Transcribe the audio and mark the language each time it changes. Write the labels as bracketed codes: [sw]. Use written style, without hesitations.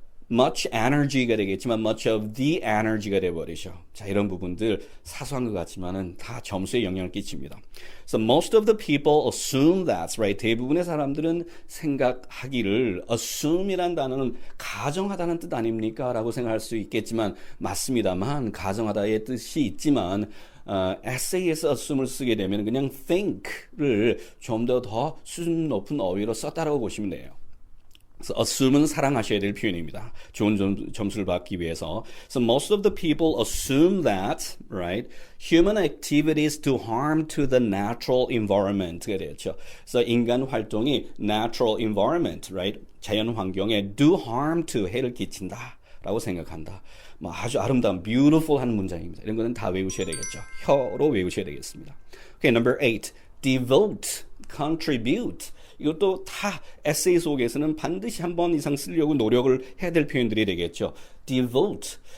[en] much energy가 [ko] 되겠지만 [en] much of the energy가 [ko] 되어버리죠. 자, 이런 부분들 사소한 것 같지만은 다 점수에 영향을 끼칩니다. [en] So most of the people assume that's right. [ko] 대부분의 사람들은 생각하기를 assume이란 단어는 가정하다는 뜻 아닙니까? 라고 생각할 수 있겠지만 맞습니다만 가정하다의 뜻이 있지만 에세이에서 assume을 쓰게 되면 그냥 think를 좀 더 수준 높은 어휘로 썼다라고 보시면 돼요. So assume은 사랑하셔야 될 표현입니다. 좋은 점수를 받기 위해서. [en] So most of the people assume that, right, human activities do harm to the natural environment가 되었죠. So [ko] 인간 활동이 [en] natural environment, right, [ko] 자연 환경에 [en] do harm to [ko] 해를 끼친다. 라고 생각한다. 뭐 아주 아름다운 beautiful 한 문장입니다. 이런 거는 다 외우셔야 되겠죠. 혀로 외우셔야 되겠습니다. [en] Okay, number 8. Devote, contribute. [ko] 이것도 다 에세이 속에서는 반드시 한 번 이상 쓰려고 노력을 해야 될 표현들이 되겠죠. [en] Devote.